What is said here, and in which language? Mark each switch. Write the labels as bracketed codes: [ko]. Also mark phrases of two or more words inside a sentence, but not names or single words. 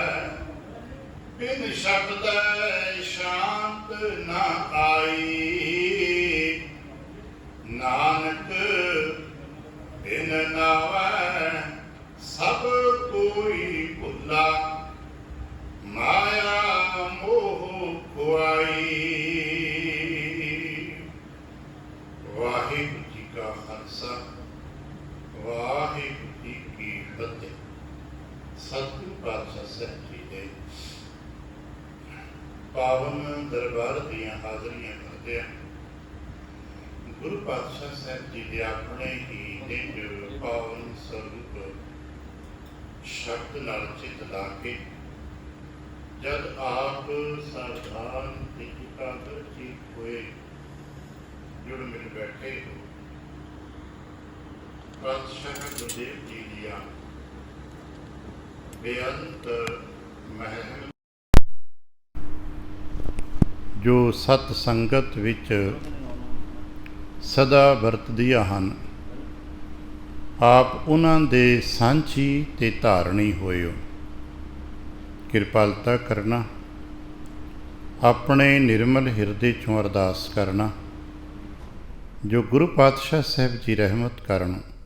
[pa] ਬਿਨ ਸ਼ਬਦ ਸ਼ਾਂਤ ਨ ਆਈ, ਨਾਨਕ ਬਿਨ ਨਾਵੈ ਸਭ ਕੋਈ ਭੁਲਾ। ਮਾਇਆ ਮੋਹ ਖੁਆਈ। ਵਾਹਿਗੁਰੂ ਜੀ ਕਾ ਖਾਲਸਾ, ਵਾਹਿਗੁਰੂ ਜੀ ਕੀ ਫਤਿਹ। ਸਤਿਗੁਰੂ ਪਾਤਸ਼ਾਹ ਸਾਹਿਬ ਜੀ ਦੇ ਪਾਵਨ ਦਰਬਾਰ ਦੀਆਂ ਹਾਜ਼ਰੀਆਂ ਕਰਦੇ ਗੁਰੂ ਪਾਤਸ਼ਾਹ ਸਾਹਿਬ ਜੀ ਦੇ ਆਪਣੇ ਹੀ ਨਿੱਜ ਪਾਵਨ ਸਰੂਪ ਸ਼ਬਦ ਨਾਲ ਚਿੱਤ ਲਾ ਕੇ ਜਦ ਆਪ ਸਾਵਧਾਨ ਤੇ ਇਕਾਗਰ ਚਿੱਤ ਹੋਏ ਜੁੜ ਮਿਲ ਬੈਠੇ ਹੋ। ਪਾਤਸ਼ਾਹ ਗੁਰਦੇਵ ਜੀ ਦੀਆਂ ਬੇਅੰਤ ਮਹਿਲ ਜੋ ਸਤ ਸੰਗਤ ਵਿੱਚ ਸਦਾ ਵਰਤਦੀਆਂ ਹਨ, ਆਪ ਉਹਨਾਂ ਦੇ ਸਾਂਝੀ ਤੇ ਧਾਰਨੀ ਹੋਇਓ। ਕਿਰਪਾਲਤਾ ਕਰਨਾ, ਆਪਣੇ ਨਿਰਮਲ ਹਿਰਦੇ ਚੋਂ ਅਰਦਾਸ ਕਰਨਾ ਜੋ ਗੁਰੂ ਪਾਤਸ਼ਾਹ ਸਾਹਿਬ ਜੀ ਰਹਿਮਤ ਕਰਨ।